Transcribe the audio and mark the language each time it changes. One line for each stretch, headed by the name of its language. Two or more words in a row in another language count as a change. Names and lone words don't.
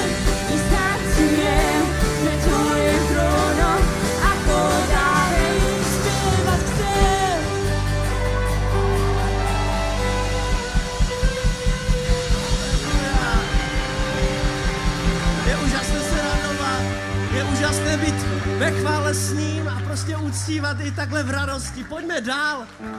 Slovak: Nestancujem pred tvojim trónom, ako Dávid, spievať chcem.
Czech: Je úžasné se radovat, je úžasné být ve chvále s ním a prostě uctívat i takhle v radosti. Pojďme dál.